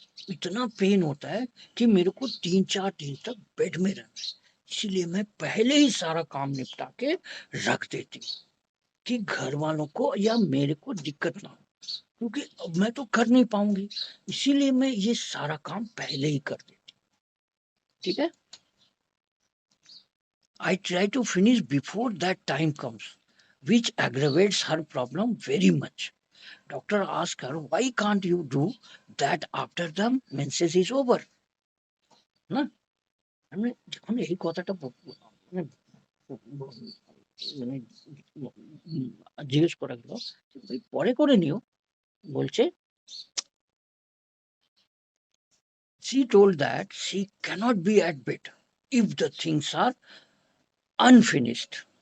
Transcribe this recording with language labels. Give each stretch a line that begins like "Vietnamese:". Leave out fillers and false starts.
Hindi: इतना पेन होता है कि मेरे को 3-4 दिन तक बेड में रहना है, इसलिए मैं पहले ही सारा काम निपटा के रख देती हूँ कि घर वालों को या मेरे को दिक्कत ना हो, क्योंकि अब मैं तो कर नहीं पाऊंगी, इसीलिए मैं ये सारा काम पहले ही कर देती। ठीक है,
English: I try to finish before that time comes which aggravates her problem very much. Doctor asked her, why can't you do that after the menses is over?
Bangla: না, আমি যখন এই কথাটা মানে মানে জিজ্ঞেস করা গেল পরে করে নিও, বলছে
English: she told that she cannot be at bed if the things are unfinished।